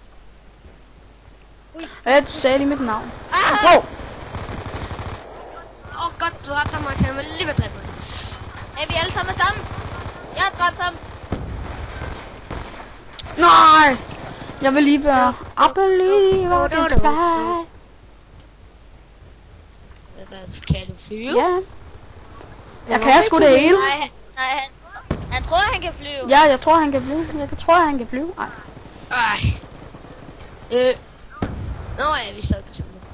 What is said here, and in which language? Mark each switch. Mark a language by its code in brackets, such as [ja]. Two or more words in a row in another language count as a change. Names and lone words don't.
[da] Ja, du sagde lige mit navn. Wow. Godt, du dræbte mig. Han vil lige være dræbt mig. Er vi alle sammen sammen? Jeg har dræbt ham. Nej. Jeg vil lige være... [en] I believe I can fly. [da] Kan du flyve? Ja. Jeg kan sgu det hele. Nej, han tror, han kan flyve. Ja, jeg tror, han kan flyve. Jeg tror, han kan flyve. Ej. Nå, ja, vi stadig kan se det.